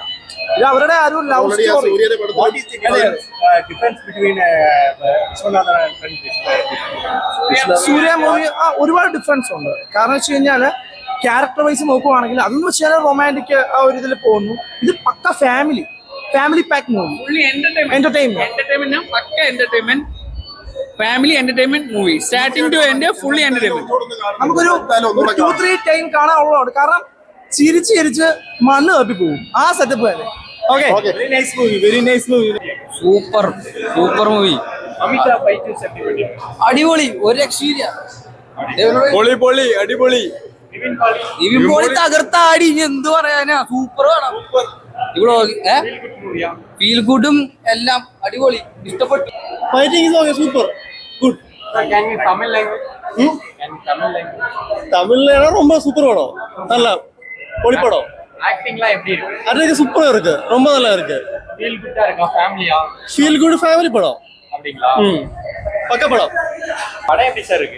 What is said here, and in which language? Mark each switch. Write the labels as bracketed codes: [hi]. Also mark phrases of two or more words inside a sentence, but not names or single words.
[ml] ഇത് അവരുടെ ആ ഒരു [en] love story. [ml] സൂര്യ മൂവി ഒരുപാട് ഡിഫറൻസ് ഉണ്ട്. കാരണം വെച്ച് കഴിഞ്ഞാല് [en] character wise [ml] നോക്കുവാണെങ്കിൽ അതെന്ന് വെച്ചാൽ റൊമാൻറ്റിക് ആ ഒരു ഇതിൽ പോകുന്നു. ഇത് പക്ക [en] family pack movie, entertainment. Family entertainment movie. Starting to end, fully entertainment. [ml] നമുക്കൊരു 2-3 ടൈം കാണാനുള്ളതാണ്. കാരണം ചിരിച്ച് മണ്ണ് തപ്പി പോകും ആ സെറ്റപ്പ് തന്നെ. [en] very nice movie. super movie. [ml] അടിപൊളി, ഒരു രക്ഷയില്ല. പൊളി അടിപൊളി. നിവിൻ പോളി തകർത്താടി, ഇനി എന്ത് പറയാനാ. സൂപ്പർ വേണം. ഇവിടെ ഫീൽ ഗുഡും എല്ലാം അടിപൊളി, ഇഷ്ടപ്പെട്ടു. [en] fighting super good. [ta] தமிழ்ல ரொம்ப சூப்பர் படம், நல்லா பொலி படம். ஆக்டிங்லாம் எப்படி இருக்கு? அது சூப்பரா இருக்கு, ரொம்ப நல்லா இருக்கு. [en] feel good [ta] இருக்கா? ஃபேமிலியா? [en] feel good family படம். [ta] அப்படிங்களா? பக்க படம். படம் எப்படி சார் இருக்கு?